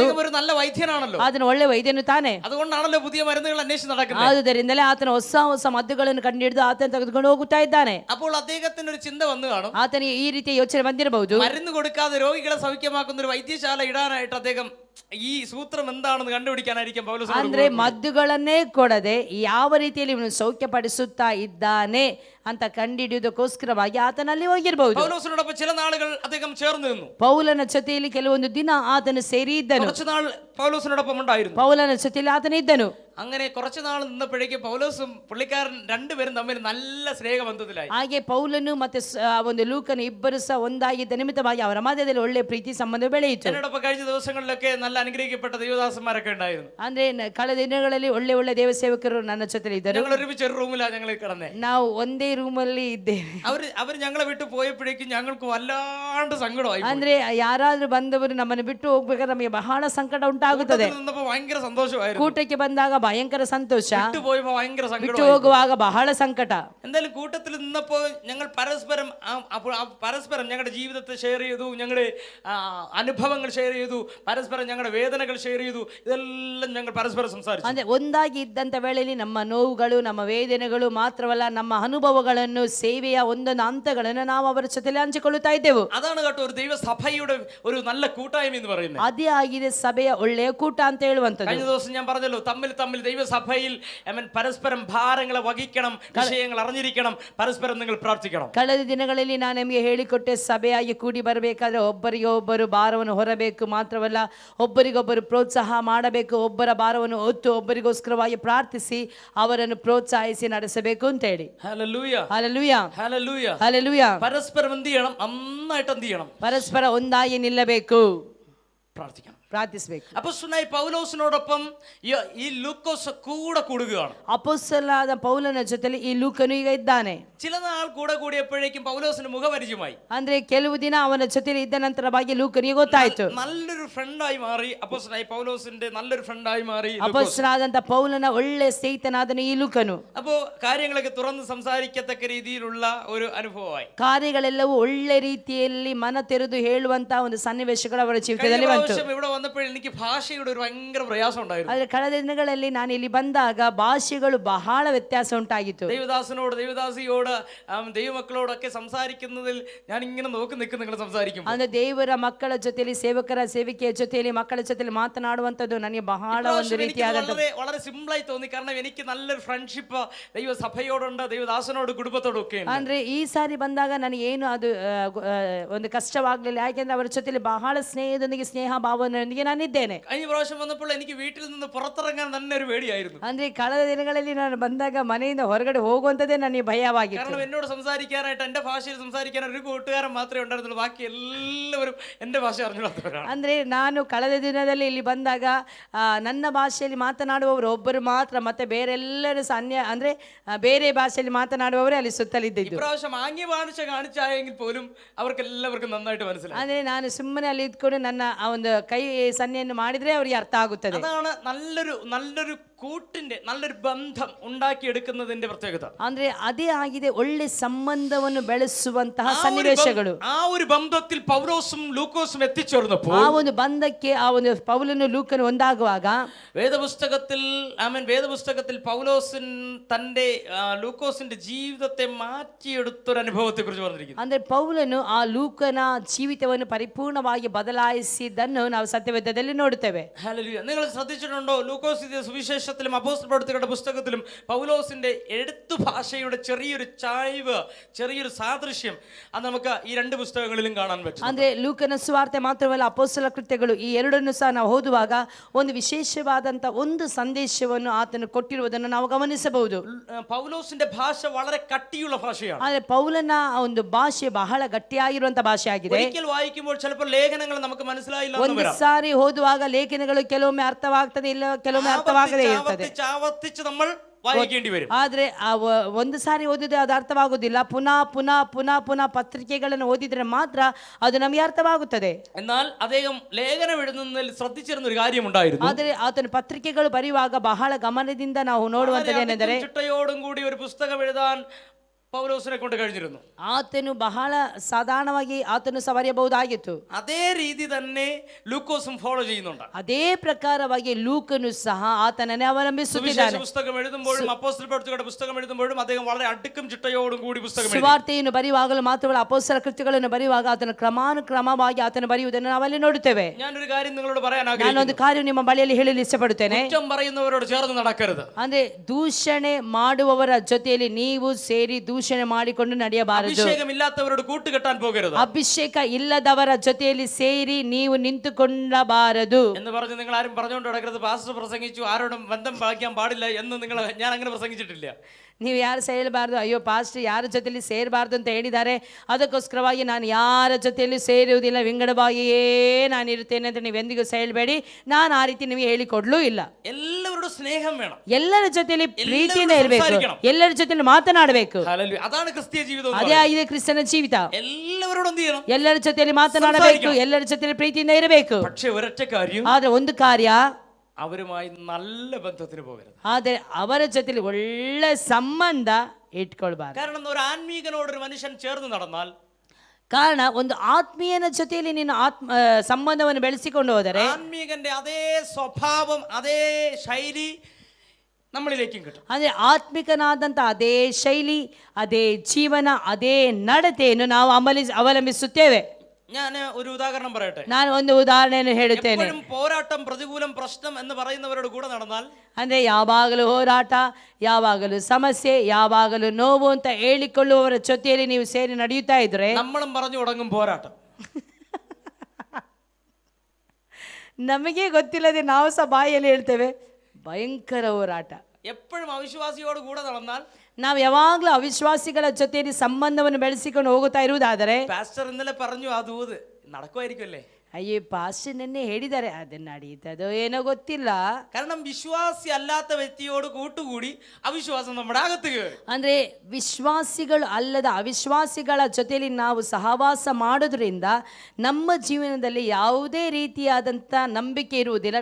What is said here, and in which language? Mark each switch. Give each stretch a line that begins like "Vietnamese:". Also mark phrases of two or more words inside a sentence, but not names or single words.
Malayalam: അദ്ദേഹം ഒരു നല്ല വൈദ്യനാണല്ലോ.
Kannada: ಆತನು ಒಳ್ಳೆ ವೈದ್ಯನು ತಾನೆ.
Malayalam: അതുകൊണ്ടാണല്ലോ പുതിയ മരുന്നുകൾ അന്വേഷിച്ച് നടക്കുന്നത്.
Kannada: ಆದುದರಿಂದಲೇ ಆತನು ಹೊಸ ಹೊಸ ಮದ್ದುಗಳನ್ನು ಕಂಡುಹಿಡಿದು ಆತನ ತೆಗೆದುಕೊಂಡು ಹೋಗುತ್ತಾ ಇದ್ದಾನೆ.
Malayalam: അപ്പോൾ അദ്ദേഹത്തിന് ഒരു ചിന്ത വന്നു കാണും.
Kannada: ಆತನಿಗೆ ಈ ರೀತಿಯ ಯೋಚನೆ ಬಂದಿರಬಹುದು.
Malayalam: മരുന്ന് കൊടുക്കാതെ രോഗികളെ സൗഖ്യമാക്കുന്ന ഒരു വൈദ്യശാല ഇടാനായിട്ട് അദ്ദേഹം ഈ സൂത്രം എന്താണെന്ന് കണ്ടുപിടിക്കാനായിരിക്കും പൗലോസ്.
Kannada: ಅಂದ್ರೆ ಮದ್ದುಗಳನ್ನೇ ಕೊಡದೆ ಯಾವ ರೀತಿಯಲ್ಲಿ ಇವನು ಸೌಖ್ಯಪಡಿಸುತ್ತಾ ಇದ್ದಾನೆ ಅಂತ ಕಂಡುಹಿಡಿಯುವುದಕ್ಕೋಸ್ಕರವಾಗಿ ಆತನಲ್ಲಿ ಹೋಗಿರಬಹುದು.
Malayalam: പൗലോസിനോടൊപ്പം ചില നാളുകൾ അദ്ദേഹം ചേർന്ന് നിന്നു.
Kannada: ಪೌಲನ ಜೊತೆಯಲ್ಲಿ ಕೆಲವೊಂದು ದಿನ ಆತನು ಸೇರಿ ಇದ್ದನು.
Malayalam: കുറച്ചു നാൾ പൗലോസിനോടൊപ്പം ഉണ്ടായിരുന്നു.
Kannada: ಪೌಲನ ಜೊತೆಯಲ್ಲಿ ಆತನು ಇದ್ದನು.
Malayalam: അങ്ങനെ കുറച്ചു നാൾ നിന്നപ്പോഴേക്കും പൗലോസും പുള്ളിക്കാരൻ രണ്ടുപേരും തമ്മിൽ നല്ല സ്നേഹബന്ധത്തിലായി.
Kannada: ಹಾಗೆ ಪೌಲನು ಮತ್ತೆ ಒಂದು ಲೂಕನು ಇಬ್ಬರು ಸಹ ಒಂದಾಗಿದ್ದ ನಿಮಿತ್ತವಾಗಿ ಅವರ ಮಧ್ಯದಲ್ಲಿ ಒಳ್ಳೆ ಪ್ರೀತಿ ಸಂಬಂಧ ಬೆಳೆಯಿತು.
Malayalam: എന്നോടൊപ്പം കഴിഞ്ഞ ദിവസങ്ങളിലൊക്കെ നല്ല അനുഗ്രഹിക്കപ്പെട്ട ദൈവദാസന്മാരൊക്കെ ഉണ്ടായിരുന്നു.
Kannada: ಅಂದ್ರೆ ಕಳೆದ ದಿನಗಳಲ್ಲಿ ಒಳ್ಳೆ ಒಳ್ಳೆ ದೇವ ಸೇವಕರು ನನ್ನ ಜೊತೆಲಿ ಇದ್ದರು.
Malayalam: ഞങ്ങൾ ഒരുമിച്ച് ഒരു റൂമിലാണ് ഞങ്ങൾ കിടന്നേ.
Kannada: ನಾವು ಒಂದೇ ರೂಮಲ್ಲಿ ಇದ್ದೇವೆ.
Malayalam: അവർ ഞങ്ങളെ വിട്ടു പോയപ്പോഴേക്കും ഞങ്ങൾക്ക് വല്ലാണ്ട് സങ്കടമായി.
Kannada: ಅಂದ್ರೆ ಯಾರಾದ್ರೂ ಬಂದವರು ನಮ್ಮನ್ನು ಬಿಟ್ಟು ಹೋಗ್ಬೇಕಾದ್ರೆ ನಮಗೆ ಬಹಳ ಸಂಕಟ ಉಂಟಾಗುತ್ತದೆ.
Malayalam: ഭയങ്കര സന്തോഷമായിരുന്നു.
Kannada: ಕೂಟಕ್ಕೆ ಬಂದಾಗ ಭಯಂಕರ ಸಂತೋಷ,
Malayalam: വിട്ടുപോയപ്പോൾ ഭയങ്കര സങ്കടം,
Kannada: ಬಿಟ್ಟು ಹೋಗುವಾಗ ಬಹಳ ಸಂಕಟ.
Malayalam: എന്തായാലും കൂട്ടത്തിൽ നിന്നപ്പോൾ ഞങ്ങൾ പരസ്പരം ഞങ്ങളുടെ ജീവിതത്തെ ഷെയർ ചെയ്തു, ഞങ്ങളുടെ അനുഭവങ്ങൾ ഷെയർ ചെയ്തു, പരസ്പരം ഞങ്ങളുടെ വേദനകൾ ഷെയർ ചെയ്തു. ഇതെല്ലാം ഞങ്ങൾ പരസ്പരം സംസാരിച്ചു.
Kannada: ಅಂದ್ರೆ ಒಂದಾಗಿ ಇದ್ದಂತ ವೇಳೆಯಲ್ಲಿ ನಮ್ಮ ನೋವುಗಳು, ನಮ್ಮ ವೇದನೆಗಳು ಮಾತ್ರವಲ್ಲ, ನಮ್ಮ ಅನುಭವಗಳನ್ನು, ಸೇವೆಯ ಒಂದೊಂದು ಹಂತಗಳನ್ನು ನಾವು ಅವರ ಜೊತೆಲಿ ಹಂಚಿಕೊಳ್ಳುತ್ತಾ ಇದ್ದೆವು.
Malayalam: അതാണ് കേട്ടോ ഒരു ദൈവസഭയുടെ ഒരു നല്ല കൂട്ടായ്മ എന്ന് പറയുന്നത്.
Kannada: ಅದೇ ಆಗಿದೆ ಸಭೆಯ ಒಳ್ಳೆಯ ಕೂಟ ಅಂತ ಹೇಳುವಂತದ್ದು.
Malayalam: കഴിഞ്ഞ ദിവസം ഞാൻ പറഞ്ഞല്ലോ, തമ്മിൽ ദൈവസഭയിൽ പരസ്പരം ഭാരങ്ങളെ വഹിക്കണം, വിഷയങ്ങൾ അറിഞ്ഞിരിക്കണം, പരസ്പരം നിങ്ങൾ പ്രാർത്ഥിക്കണം.
Kannada: ಕಳೆದ ದಿನಗಳಲ್ಲಿ ನಾನು ನಿಮಗೆ ಹೇಳಿಕೊಟ್ಟೆ, ಸಭೆಯಾಗಿ ಕೂಡಿ ಬರಬೇಕಾದ್ರೆ ಒಬ್ಬರಿಗೆ ಒಬ್ಬರು ಭಾರವನ್ನು ಹೊರಬೇಕು, ಮಾತ್ರವಲ್ಲ ಒಬ್ಬರಿಗೊಬ್ಬರು ಪ್ರೋತ್ಸಾಹ ಮಾಡಬೇಕು, ಒಬ್ಬರ ಭಾರವನ್ನು ಹೊತ್ತು ಒಬ್ಬರಿಗೋಸ್ಕರವಾಗಿ ಪ್ರಾರ್ಥಿಸಿ ಅವರನ್ನು ಪ್ರೋತ್ಸಾಹಿಸಿ ನಡೆಸಬೇಕು ಅಂತ ಹೇಳಿ.
Malayalam: ഹല്ലേലൂയ
Kannada: ಹಲ್ಲೆಲೂಯ
Malayalam: ഹല്ലേലൂയ
Kannada: ಹಲ್ಲೆಲೂಯ.
Malayalam: പരസ്പരം എന്ത് ചെയ്യണം? നന്നായിട്ട് എന്ത് ചെയ്യണം?
Kannada: ಪರಸ್ಪರ ಒಂದಾಗಿ ನಿಲ್ಲಬೇಕು,
Malayalam: പ്രാർത്ഥിക്കണം.
Kannada: ಪ್ರಾರ್ಥಿಸಬೇಕು.
Malayalam: അപ്പോസ്തലനായ പൗലോസിനോടൊപ്പം ഈ ലൂക്കോസ് കൂടെ കൂടുകയാണ്.
Kannada: ಅಪೊಸ್ತಲನಾದ ಪೌಲನ ಜೊತೆಲಿ ಈ ಲೂಕನು ಈಗ ಇದ್ದಾನೆ.
Malayalam: ചില നാൾ കൂടെ കൂടിയപ്പോഴേക്കും പൗലോസിന് മുഖപരിചയമായി.
Kannada: ಅಂದ್ರೆ ಕೆಲವು ದಿನ ಅವನ ಜೊತೆಲಿ ಇದ್ದ ನಂತರವಾಗಿ ಲೂಕನಿಗೆ ಗೊತ್ತಾಯ್ತು.
Malayalam: നല്ലൊരു ഫ്രണ്ടായി മാറി അപ്പോസ്തലനായ പൗലോസിന്റെ നല്ലൊരു ഫ്രണ്ടായി മാറി.
Kannada: ಅಪೊಸ್ತಲನಾದಂತ ಪೌಲನ ಒಳ್ಳೆ ಸ್ನೇಹಿತನಾದನು ಈ ಲೂಕನು.
Malayalam: അപ്പോ കാര്യങ്ങളൊക്കെ തുറന്ന് സംസാരിക്കത്തക്ക രീതിയിലുള്ള ഒരു അനുഭവമായി.
Kannada: ಕಾರ್ಯಗಳೆಲ್ಲವೂ ಒಳ್ಳೆ ರೀತಿಯಲ್ಲಿ ಮನ ತೆರೆದು ಹೇಳುವಂತ ಒಂದು ಸನ್ನಿವೇಶಗಳು ಅವರ ಜೀವಿತದಲ್ಲಿ ಬಂತು.
Malayalam: ഇവിടെ വന്നപ്പോൾ എനിക്ക് ഭാഷയുടെ ഒരു ഭയങ്കര പ്രയാസം ഉണ്ടായിരുന്നു.
Kannada: ಆದ್ರೆ ಕಳೆದ ದಿನಗಳಲ್ಲಿ ನಾನು ಇಲ್ಲಿ ಬಂದಾಗ ಭಾಷೆಗಳು ಬಹಳ ವ್ಯತ್ಯಾಸ ಉಂಟಾಗಿತ್ತು.
Malayalam: ദൈവദാസനോട് ദൈവദാസിയോട് ദൈവമക്കളോടൊക്കെ സംസാരിക്കുന്നതിൽ ഞാൻ ഇങ്ങനെ നോക്കി നിൽക്കും നിങ്ങൾ സംസാരിക്കും.
Kannada: ಅಂದ್ರೆ ದೇವರ ಮಕ್ಕಳ ಜೊತೆಲಿ ಸೇವಕರ ಸೇವಿಕೆಯ ಜೊತೆಲಿ ಮಕ್ಕಳ ಜೊತೆಲಿ ಮಾತನಾಡುವಂತದ್ದು ನನಗೆ ಬಹಳ ಒಂದು ರೀತಿಯಾದಂತ
Malayalam: വളരെ സിമ്പിൾ ആയി തോന്നി. കാരണം എനിക്ക് നല്ലൊരു ഫ്രണ്ട്ഷിപ്പ് ദൈവസഭയോടുണ്ട്, ദൈവദാസനോട് കുടുംബത്തോടും ഒക്കെ.
Kannada: ಅಂದ್ರೆ ಈ ಸಾರಿ ಬಂದಾಗ ನನಗೆ ಏನು ಅದು ಒಂದು ಕಷ್ಟವಾಗ್ಲಿಲ್ಲ. ಯಾಕೆಂದ್ರೆ ಅವರ ಜೊತೆಲಿ ಬಹಳ ಸ್ನೇಹದೊಂದಿಗೆ ಸ್ನೇಹ ಭಾವನೆಯೊಂದಿಗೆ ನಾನಿದ್ದೇನೆ.
Malayalam: കഴിഞ്ഞ പ്രാവശ്യം വന്നപ്പോൾ എനിക്ക് വീട്ടിൽ നിന്ന് പുറത്തിറങ്ങാൻ തന്നെ ഒരു പേടിയായിരുന്നു.
Kannada: ಅಂದ್ರೆ ಕಳೆದ ದಿನಗಳಲ್ಲಿ ನಾನು ಬಂದಾಗ ಮನೆಯಿಂದ ಹೊರಗಡೆ ಹೋಗುವಂತದೇ ನನಗೆ ಭಯವಾಗಿತ್ತು.
Malayalam: കാരണം എന്നോട് സംസാരിക്കാനായിട്ട് എന്റെ ഭാഷയിൽ സംസാരിക്കാൻ ഒരു കൂട്ടുകാരൻ മാത്രമേ ഉണ്ടായിരുന്നുള്ളൂ. ബാക്കി എല്ലാവരും എന്റെ ഭാഷ അറിഞ്ഞുകൊള്ളാത്തവരാണ്.
Kannada: ಅಂದ್ರೆ ನಾನು ಕಳೆದ ದಿನದಲ್ಲಿ ಇಲ್ಲಿ ಬಂದಾಗ ನನ್ನ ಭಾಷೆಯಲ್ಲಿ ಮಾತನಾಡುವವರು ಒಬ್ಬರು ಮಾತ್ರ, ಮತ್ತೆ ಬೇರೆಲ್ಲರೂ ಅನ್ಯ ಅಂದ್ರೆ ಬೇರೆ ಭಾಷೆಯಲ್ಲಿ ಮಾತನಾಡುವವರೇ ಅಲ್ಲಿ ಸುತ್ತಲಿದ್ದಿದ್ದು.
Malayalam: ഇപ്രാവശ്യം ആംഗ്യ ഭാഷ കാണിച്ചായെങ്കിൽ പോലും അവർക്ക് എല്ലാവർക്കും നന്നായിട്ട് മനസ്സിലായി.
Kannada: ಅಂದ್ರೆ ನಾನು ಸುಮ್ಮನೆ ಅಲ್ಲಿ ಇದ್ಕೊಂಡು ನನ್ನ ಆ ಒಂದು ಕೈ ಸನ್ನೆಯನ್ನು ಮಾಡಿದ್ರೆ ಅವರಿಗೆ ಅರ್ಥ ಆಗುತ್ತದೆ.
Malayalam: അതാണ് നല്ലൊരു കൂട്ടിന്റെ നല്ലൊരു ബന്ധം ഉണ്ടാക്കിയെടുക്കുന്നതിന്റെ പ്രത്യേകത.
Kannada: ಅಂದ್ರೆ ಅದೇ ಆಗಿದೆ ಒಳ್ಳೆ ಸಂಬಂಧವನ್ನು ಬೆಳೆಸುವಂತಹ ಸನ್ನಿವೇಶಗಳು.
Malayalam: ആ ഒരു ബന്ധത്തിൽ പൗലോസും ലൂക്കോസും എത്തിച്ചേർന്നപ്പോൾ,
Kannada: ಆ ಒಂದು ಬಂಧಕ್ಕೆ ಆ ಒಂದು ಪೌಲನು ಲೂಕನು ಒಂದಾಗುವಾಗ
Malayalam: വേദപുസ്തകത്തിൽ പൗലോസിൻ തന്റെ ലൂക്കോസിന്റെ ജീവിതത്തെ മാറ്റിയെടുത്തൊരു അനുഭവത്തെ കുറിച്ച് പറഞ്ഞിരിക്കുന്നു.
Kannada: ಅಂದ್ರೆ ಪೌಲನು ಆ ಲೂಕನ ಜೀವಿತವನ್ನು ಪರಿಪೂರ್ಣವಾಗಿ ಬದಲಾಯಿಸಿದ್ದನ್ನು ನಾವು ಸತ್ಯವೇದದಲ್ಲಿ ನೋಡುತ್ತೇವೆ.
Malayalam: ഹല്ലേലൂയ. നിങ്ങൾ ശ്രദ്ധിച്ചിട്ടുണ്ടോ? ലൂക്കോസ് എഴുതിയ സുവിശേഷത്തിലും അപ്പോസ്തല പ്രവൃത്തികളുടെ പുസ്തകത്തിലും പൗലോസിന്റെ എഴുത്തു ഭാഷയുടെ ചെറിയൊരു ചായ്വ്, ചെറിയൊരു സാദൃശ്യം അത് നമുക്ക് ഈ രണ്ട് പുസ്തകങ്ങളിലും കാണാൻ പറ്റും.
Kannada: ಅಂದ್ರೆ ಲೂಕನ ಸುವಾರ್ತೆ ಮಾತ್ರವಲ್ಲ, ಅಪೊಸ್ತಲ ಕೃತ್ಯಗಳು ಈ ಎರಡನ್ನು ಸಹ ನಾವು ಓದುವಾಗ ಒಂದು ವಿಶೇಷವಾದಂತ ಒಂದು ಸಂದೇಶವನ್ನು ಆತನು ಕೊಟ್ಟಿರುವುದನ್ನು ನಾವು ಗಮನಿಸಬಹುದು.
Malayalam: പൗലോസിന്റെ ഭാഷ വളരെ കട്ടിയുള്ള ഭാഷയാണ്.
Kannada: ಆದ್ರೆ ಪೌಲನ ಒಂದು ಭಾಷೆ ಬಹಳ ಗಟ್ಟಿಯಾಗಿರುವಂತ ಭಾಷೆ ಆಗಿದೆ.
Malayalam: ഒരിക്കൽ വായിക്കുമ്പോൾ ചിലപ്പോൾ ലേഖനങ്ങൾ നമുക്ക് മനസ്സിലായില്ല.
Kannada: ಒಂದು ಸಾರಿ ಓದುವಾಗ ಲೇಖನಗಳು ಕೆಲವೊಮ್ಮೆ ಅರ್ಥವಾಗ್ತದೆ, ಇಲ್ಲ ಕೆಲವೊಮ್ಮೆ ಅರ್ಥವಾಗದೇ ಇರ್ತದೆ.
Malayalam: ആവർത്തിച്ച് നമ്മൾ വായിക്കേണ്ടി വരും.
Kannada: ಆದ್ರೆ ಒಂದು ಸಾರಿ ಓದಿದ್ರೆ ಅದು ಅರ್ಥವಾಗುದಿಲ್ಲ. ಪುನಃ ಪುನಃ ಪುನಃ ಪುನಃ ಪತ್ರಿಕೆಗಳನ್ನು ಓದಿದ್ರೆ ಮಾತ್ರ ಅದು ನಮಗೆ ಅರ್ಥವಾಗುತ್ತದೆ.
Malayalam: എന്നാൽ അദ്ദേഹം ലേഖനം എഴുതുന്നതിൽ ശ്രദ്ധിച്ചിരുന്ന ഒരു കാര്യമുണ്ടായിരുന്നു.
Kannada: ಆದರೆ ಆತನ ಪತ್ರಿಕೆಗಳು ಬರೆಯುವಾಗ ಬಹಳ ಗಮನದಿಂದ ನಾವು ನೋಡುವಂತದ್ದೇನೆಂದರೆ,
Malayalam: ചിട്ടയോടും കൂടി ഒരു പുസ്തകം എഴുതാൻ പൗലോസിനെ കൊണ്ട് കഴിഞ്ഞിരുന്നു.
Kannada: ಆತನು ಬಹಳ ಸಾಧಾರಣವಾಗಿ ಆತನು ಸಹ ಬರೆಯಬಹುದಾಗಿತ್ತು.
Malayalam: അതേ രീതി തന്നെ ലൂക്കോസും ഫോളോ ചെയ്യുന്നുണ്ട്.
Kannada: ಅದೇ ಪ್ರಕಾರವಾಗಿ ಲೂಕನು ಸಹ ಆತನನ್ನೇ ಅವಲಂಬಿಸುತ್ತಿದ್ದಾನೆ.
Malayalam: പുസ്തകം എഴുതുമ്പോഴും അപ്പോസ്തല പ്രവൃത്തികളുടെ പുസ്തകം എഴുതുമ്പോഴും അദ്ദേഹം വളരെ അടുക്കും ചിട്ടയോടും കൂടി പുസ്തകം എഴുതി.
Kannada: ಸುವಾರ್ತೆಯನ್ನು ಬರೆಯುವಾಗಲೂ ಮಾತ್ರವಲ್ಲ, ಅಪೊಸ್ತಲ ಕೃತ್ಯಗಳನ್ನು ಬರೆಯುವಾಗ ಆತನ ಕ್ರಮಾನುಕ್ರಮವಾಗಿ ಆತನು ಬರೆಯುವುದನ್ನು ನಾವಲ್ಲಿ ನೋಡುತ್ತೇವೆ.
Malayalam: ഞാനൊരു കാര്യം നിങ്ങളോട് പറയാൻ
Kannada: ನಾನೊಂದು ಕಾರ್ಯ ನಿಮ್ಮ ಬಳಿಯಲ್ಲಿ ಹೇಳಲು ಇಷ್ಟಪಡುತ್ತೇನೆ.
Malayalam: കുറ്റം പറയുന്നവരോട് ചേർന്ന് നടക്കരുത്.
Kannada: ಅಂದ್ರೆ ದೂಷಣೆ ಮಾಡುವವರ ಜೊತೆಯಲ್ಲಿ ನೀವು ಸೇರಿ ದೂಷಣೆ ಮಾಡಿಕೊಂಡು ನಡೆಯಬಾರದು.
Malayalam: അഭിഷേകമില്ലാത്തവരോട് കൂട്ടുകെട്ടാൻ പോകരുത്.
Kannada: ಅಭಿಷೇಕ ಇಲ್ಲದವರ ಜೊತೆಯಲ್ಲಿ ಸೇರಿ ನೀವು ನಿಂತುಕೊಳ್ಳಬಾರದು
Malayalam: എന്ന് പറഞ്ഞ് നിങ്ങൾ ആരും പറഞ്ഞുകൊണ്ട് നടക്കരുത്. പാസ്റ്റർ പ്രസംഗിച്ചു, ആരോടും ബന്ധം പാലിക്കാൻ പാടില്ല എന്ന് ഞാൻ അങ്ങനെ പ്രസംഗിച്ചിട്ടില്ല.
Kannada: ನೀವು ಯಾರು ಸಹ ಹೇಳಬಾರ್ದು, ಅಯ್ಯೋ ಪಾಸ್ಟರ್ ಯಾರ ಜೊತೆಯಲ್ಲಿ ಸೇರಬಾರ್ದು ಅಂತ ಹೇಳಿದ್ದಾರೆ, ಅದಕ್ಕೋಸ್ಕರವಾಗಿ ನಾನು ಯಾರ ಜೊತೆಯಲ್ಲಿ ಸೇರುವುದಿಲ್ಲ, ವಿಂಗಡವಾಗಿಯೇ ನಾನು ಇರುತ್ತೇನೆ ಅಂತ ನೀವು ಎಂದಿಗೂ ಸಹ ಹೇಳಬೇಡಿ. ನಾನು ಆ ರೀತಿ ನಿಮಗೆ ಹೇಳಿಕೊಡ್ಲೂ ಇಲ್ಲ.
Malayalam: എല്ലാവരോടും സ്നേഹം വേണം.
Kannada: ಎಲ್ಲರ ಜೊತೆಯಲ್ಲಿ ಪ್ರೀತಿಯಿಂದ ಇರಬೇಕು, ಎಲ್ಲರ ಜೊತೆಯಲ್ಲಿ ಮಾತನಾಡಬೇಕು.
Malayalam: അതാണ് ക്രിസ്തീയ ജീവിതം.
Kannada: ಅದೇ ಆಗಿದೆ ಕ್ರಿಸ್ತನ ಜೀವಿತ.
Malayalam: എല്ലാവരോടും എന്ത് ചെയ്യണം?
Kannada: ಎಲ್ಲರ ಜೊತೆಯಲ್ಲಿ ಮಾತನಾಡಬೇಕು, ಎಲ್ಲರ ಜೊತೆಯಲ್ಲಿ ಪ್ರೀತಿಯಿಂದ ಇರಬೇಕು.
Malayalam: പക്ഷേ ഒരൊറ്റ കാര്യം,
Kannada: ಆದ್ರೆ ಒಂದು ಕಾರ್ಯ,
Malayalam: അവരുമായി നല്ല ബന്ധത്തിന് പോകരുത്.
Kannada: ಆದರೆ ಅವರ ಜೊತೆಲಿ ಒಳ್ಳೆ ಸಂಬಂಧ ಇಟ್ಕೊಳ್ಬಾರ್ದು.
Malayalam: കാരണം ഒരു ആത്മീകനോട് ഒരു മനുഷ്യൻ ചേർന്ന് നടന്നാൽ,
Kannada: ಕಾರಣ ಒಂದು ಆತ್ಮೀಯನ ಜೊತೆಯಲ್ಲಿ ನೀನು ಸಂಬಂಧವನ್ನು ಬೆಳೆಸಿಕೊಂಡು ಹೋದರೆ
Malayalam: ആത്മീകന്റെ അതേ സ്വഭാവം, അതേ ശൈലി നമ്മളിലേക്കും കിട്ടും.
Kannada: ಅಂದ್ರೆ ಆತ್ಮಿಕನಾದಂತ ಅದೇ ಶೈಲಿ, ಅದೇ ಜೀವನ, ಅದೇ ನಡತೆಯನ್ನು ನಾವು ಅವಲಂಬಿಸುತ್ತೇವೆ.
Malayalam: ഞാൻ ഒരു ഉദാഹരണം പറയട്ടെ.
Kannada: ನಾನು ಒಂದು ಉದಾಹರಣೆಯನ್ನು ಹೇಳುತ್ತೇನೆ.
Malayalam: എപ്പോഴും പോരാട്ടം, പ്രതികൂലം, പ്രശ്നം എന്ന് പറയുന്നവരോട് കൂടെ നടന്നാൽ,
Kannada: ಅಂದ್ರೆ ಯಾವಾಗಲೂ ಹೋರಾಟ, ಯಾವಾಗಲೂ ಸಮಸ್ಯೆ, ಯಾವಾಗಲೂ ನೋವು ಅಂತ ಹೇಳಿಕೊಳ್ಳುವವರ ಜೊತೆಯಲ್ಲಿ ನೀವು ಸೇರಿ ನಡೆಯುತ್ತಾ ಇದ್ರೆ
Malayalam: നമ്മളും പറഞ്ഞു തുടങ്ങും പോരാട്ടം.
Kannada: ನಮಗೆ ಗೊತ್ತಿಲ್ಲದೆ ನಾವು ಸಹ ಬಾಯಲ್ಲಿ ಹೇಳ್ತೇವೆ ಭಯಂಕರ ಹೋರಾಟ.
Malayalam: എപ്പോഴും അവിശ്വാസിയോട് കൂടെ നടന്നാൽ,
Kannada: ನಾವು ಯಾವಾಗಲೂ ಅವಿಶ್ವಾಸಿಗಳ ಜೊತೆಯಲ್ಲಿ ಸಂಬಂಧವನ್ನು ಬೆಳೆಸಿಕೊಂಡು ಹೋಗುತ್ತಾ ಇರುವುದಾದರೆ,
Malayalam: പാസ്റ്റർ ഇന്നലെ പറഞ്ഞു അത് നടക്കുമായിരിക്കുമല്ലേ,
Kannada: ಅಯ್ಯೋ ಪಾಸ್ಟರ್ ನೆನ್ನೆ ಹೇಳಿದ್ದಾರೆ, ಅದನ್ನ ನಡೀತದೋ ಏನೋ ಗೊತ್ತಿಲ್ಲ.
Malayalam: കാരണം വിശ്വാസി അല്ലാത്ത വ്യക്തിയോട് കൂട്ടുകൂടി അവിശ്വാസം നമ്മുടെ അകത്ത് കയറി.
Kannada: ಅಂದ್ರೆ ವಿಶ್ವಾಸಿಗಳು ಅಲ್ಲದ ಅವಿಶ್ವಾಸಿಗಳ ಜೊತೆಯಲ್ಲಿ ನಾವು ಸಹವಾಸ ಮಾಡೋದ್ರಿಂದ ನಮ್ಮ ಜೀವನದಲ್ಲಿ ಯಾವುದೇ ರೀತಿಯಾದಂತ ನಂಬಿಕೆ ಇರುವುದಿಲ್ಲ.